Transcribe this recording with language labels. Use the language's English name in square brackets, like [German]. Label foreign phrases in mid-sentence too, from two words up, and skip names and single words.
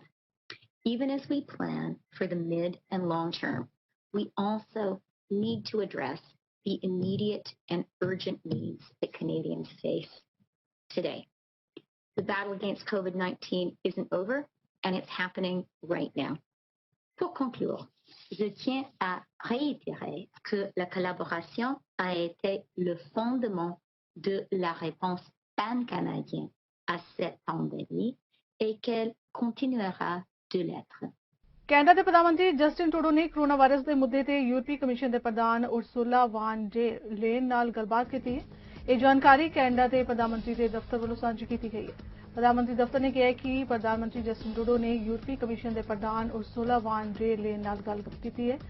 [English] Even as we plan for the mid and long term, we also need to address the immediate and urgent needs that Canadians face today. The battle against COVID-19 isn't over, and it's happening right now. [French] Pour conclure, je tiens à réitérer que la collaboration a été le fondement de la réponse pan-canadienne à cette pandémie et qu'elle continuera de l'être. [Punjabi] ਕੈਨੇਡਾ ਦੇ ਪ੍ਰਧਾਨ ਮੰਤਰੀ ਜਸਟਿਨ ਟਰੂਡੋ ਨੇ ਕੋਰੋਨਾ ਵਾਇਰਸ ਦੇ ਮੁੱਦੇ ਤੇ ਯੂਰਪੀ ਕਮਿਸ਼ਨ ਦੇ ਪ੍ਰਧਾਨ ਉਰਸੁਲਾ ਵਾਨ ਡਰ ਲੇਨ ਨਾਲ ਗੱਲਬਾਤ ਕੀਤੀ ਹੈ। ਇਹ ਜਾਣਕਾਰੀ ਕੈਨੇਡਾ ਦੇ ਪ੍ਰਧਾਨ ਮੰਤਰੀ ਦੇ ਦਫ਼ਤਰ ਵੱਲੋਂ ਸਾਂਝੀ ਕੀਤੀ ਗਈ ਹੈ। ਪ੍ਰਧਾਨ ਮੰਤਰੀ ਦਫ਼ਤਰ ਨੇ ਕਿਹਾ ਕਿ ਪ੍ਰਧਾਨ ਮੰਤਰੀ ਜਸਟਿਨ ਟਰੂਡੋ ਨੇ ਯੂਰਪੀ ਕਮਿਸ਼ਨ ਦੇ ਪ੍ਰਧਾਨ ਉਰਸੁਲਾ ਵਾਨ ਡਰ ਲੇਨ ਨਾਲ ਗੱਲਬਾਤ ਕੀਤੀ ਹੈ।